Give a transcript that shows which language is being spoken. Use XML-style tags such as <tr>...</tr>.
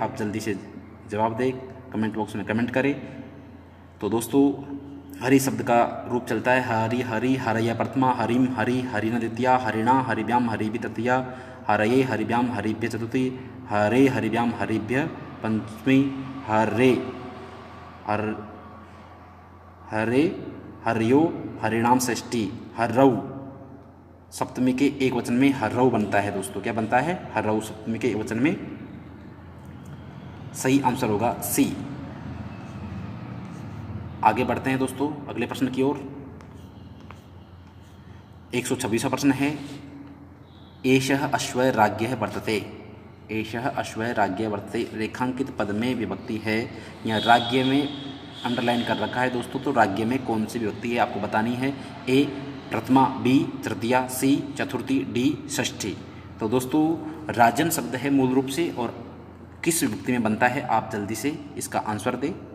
<hi>आप जल्दी से जवाब दें, कमेंट बॉक्स में कमेंट करें। तो दोस्तों हरि शब्द का रूप चलता है हरि, हरि, हरया प्रथमा, हरिम, हरि, हरिण द्वितीया, हरिणा, हरिभ्याम, हरिभि तृतीया, हरये, हरिभ्याम, हरिभ्य चतुर्थी, हरे, हरिभ्याम, हरिभ्य पंचमी, हरे, हरे, हरियो, हरिणाम षष्ठी, हर्रऊ सप्तमी के एक वचन में हर्रऊ बनता है दोस्तों। क्या बनता है? हर्रऊ सप्तमी के एक वचन में। सही आंसर होगा सी। आगे बढ़ते हैं दोस्तों अगले प्रश्न की ओर। 126वां प्रश्न है,</hi> <sa>एषः अश्वः राज्ञः वर्तते। एषः अश्वः राज्ञः वर्तते</sa> <hi>रेखांकित पद में विभक्ति है। यहाँ राज्ञ में अंडरलाइन कर रखा है दोस्तों, तो राज्ञ में कौन सी विभक्ति है आपको बतानी है। ए प्रथमा, बी तृतीया, सी चतुर्थी, डी षष्ठी। तो दोस्तों राजन शब्द है मूल रूप से, और किस विभक्ति में बनता है आप जल्दी से इसका आंसर दें।</hi>